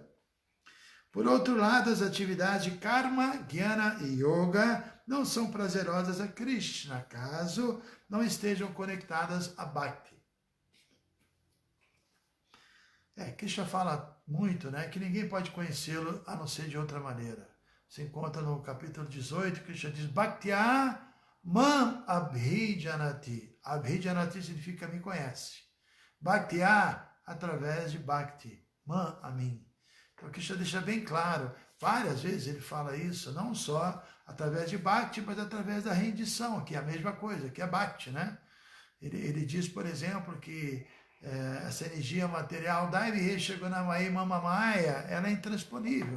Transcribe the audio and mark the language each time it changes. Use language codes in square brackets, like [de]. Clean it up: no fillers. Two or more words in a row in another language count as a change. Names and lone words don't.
[pt] Por outro lado, as atividades de Karma, Jnana e Yoga não são prazerosas a Krishna, caso não estejam conectadas a Bhakti. Krishna fala muito, né, que ninguém pode conhecê-lo a não ser de outra maneira. Se encontra no capítulo 18, Krishna diz, [sa] भक्त्या माम् अभिजानाति. [pt] Abhijanati significa me conhece. Bhaktya, através de Bhakti. Mam, a mim. Então Krishna deixa bem claro, várias vezes ele fala isso, não só através de Bhakti, mas através da rendição, que é a mesma coisa, que é Bhakti, né? Ele diz, por exemplo, que essa energia material, [sa] दैविहे शगुनमै ममामाया, [pt] ela é intransponível.